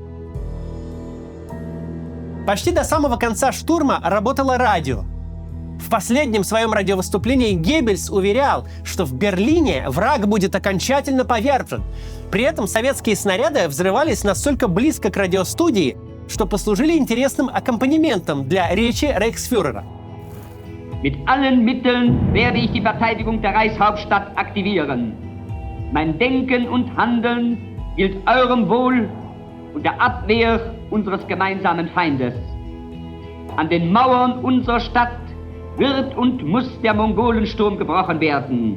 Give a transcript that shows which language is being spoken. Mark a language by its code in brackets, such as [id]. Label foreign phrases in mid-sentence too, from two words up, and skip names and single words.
[ru] Почти до самого конца штурма работало радио. В последнем своем радиовыступлении Геббельс уверял, что в Берлине враг будет окончательно повержен. При этом советские снаряды взрывались настолько близко к радиостудии, что послужили интересным аккомпанементом для речи рейхсфюрера. [de] Mit allen Mitteln werde ich die Verteidigung der Reichshauptstadt aktivieren. Mein Denken und Handeln gilt eurem Wohl und der Abwehr unseres gemeinsamen Feindes. An den Mauern unserer Stadt wird und muss der Mongolensturm gebrochen werden.